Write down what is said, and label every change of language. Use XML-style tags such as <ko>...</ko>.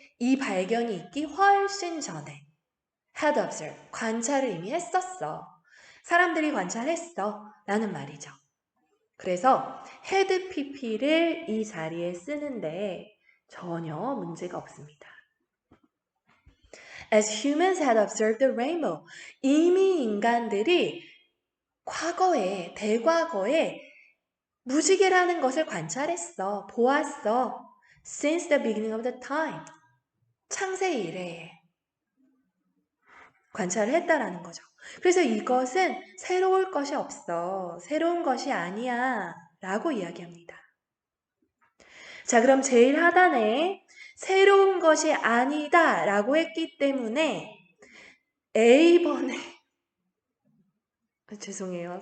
<ko>이 발견이 있기 훨씬 전에</ko> <en>had observed,</en> <ko>관찰을 이미 했었어. 사람들이 관찰했어. 라는 말이죠. 그래서 had pp를 이 자리에 쓰는데 전혀 문제가 없습니다.</ko> <en>As humans had observed the rainbow.</en> <ko>이미 인간들이 과거에, 대과거에 무지개라는 것을 관찰했어. 보았어.</ko> <en>Since the beginning of the time.</en> <ko>창세 이래에 관찰을 했다라는 거죠. 그래서 이것은 새로울 것이 없어. 새로운 것이 아니야. 라고 이야기합니다. 자, 그럼 제일 하단에 새로운 것이 아니다 라고 했기 때문에 A번에 죄송해요.</ko>